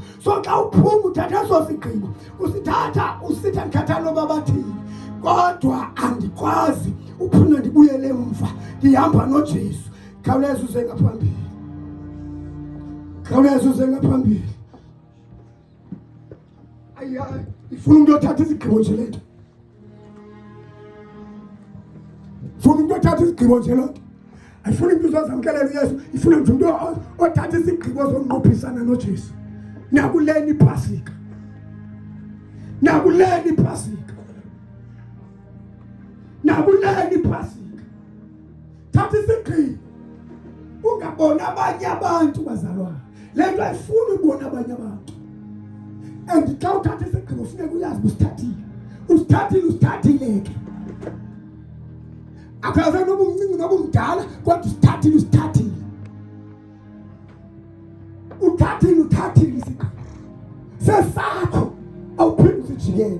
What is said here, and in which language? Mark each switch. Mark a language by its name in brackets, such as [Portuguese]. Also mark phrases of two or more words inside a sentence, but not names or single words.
[Xhosa] So xa uphuma uthatha eso sigqibo, usithatha usithi andithatha noba bathini, kodwa andikwazi uphuma ndibuyele emva, ndihamba noJesu. Khawuleza uze ngaphambili, khawuleza uze ngaphambili. Ayi, ifuna umuntu othatha izigqibo nje lento, ifuna umuntu othatha izigqibo nje lento. Ayifuna umuntu uzozamkelela uYesu, ifuna nje umuntu othatha izigqibo zonqophisana noJesu. Nakuleni iPhasika, nakuleni iPhasika, nakuleni iPhasika. Thatha isigqibo, ungabona abanye abantu bazalwane. Lento ayifuni ubona abanye abantu. And xa uthatha isigqibo funeka uyazi usithathile ke. Akaze noba umncinci noba umdala, kodwa usithathile. Uthathile isigqibo sesakho, awuphinde usijikele.